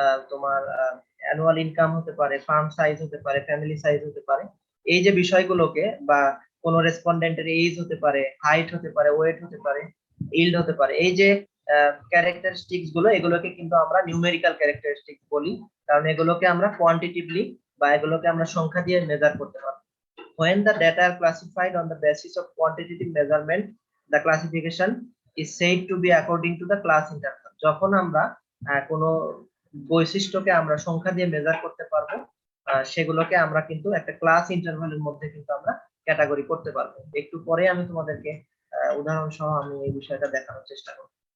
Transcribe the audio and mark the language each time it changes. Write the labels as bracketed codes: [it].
[bn] তোমার annual income হতে পারে, ফার্ম সাইজ হতে পারে, ফ্যামিলি সাইজ হতে পারে, এই যে বিষয়গুলোকে, বা কোন রেসপন্ডেন্টের এজ হতে পারে, হাইট হতে পারে, ওয়েট হতে পারে, ইল্ড হতে পারে, এই যে ক্যারেক্টারিস্টিক্স গুলো, এগুলোকে কিন্তু আমরা নিউমেরিক্যাল ক্যারেক্টারিস্টিক্স বলি, কারণ এগুলোকে আমরা কোয়ান্টিটিভলি বা এগুলোকে আমরা সংখ্যা দিয়ে মেজার করতে পারবো। [en] When the data are classified on the basis of quantitative measurement, the classification is said to be according to the class interval. [bn] যখন আমরা কোনো বৈশিষ্ট্যকে আমরা সংখ্যা দিয়ে মেজার করতে পারবো, সেগুলোকে আমরা কিন্তু একটা ক্লাস ইন্টারভালের মধ্যে কিন্তু আমরা ক্যাটাগরি করতে পারবো। একটু পরে আমি তোমাদেরকে উদাহরণ সহ আমি এই বিষয়টা দেখানোর চেষ্টা করব।